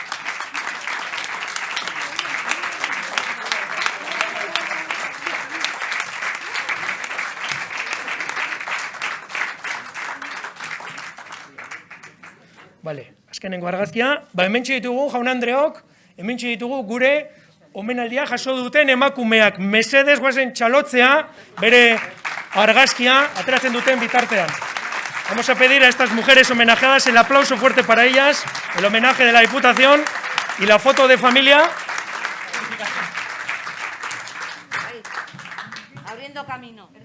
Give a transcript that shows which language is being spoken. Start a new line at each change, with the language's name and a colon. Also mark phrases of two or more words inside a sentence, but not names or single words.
Basque: Vale, azkenengo argazkia. Hementxe ditugu, jaun Andreok, hementxe ditugu gure omenaldia jaso duten emakumeak. Mesedez guazen txalotzea, bere argazkia ateratzen duten bitartean.
Spanish: Vamos a pedir a estas mujeres homenajeadas el aplauso fuerte para ellas, el homenaje de la Diputación y la foto de familia. Abriendo camino.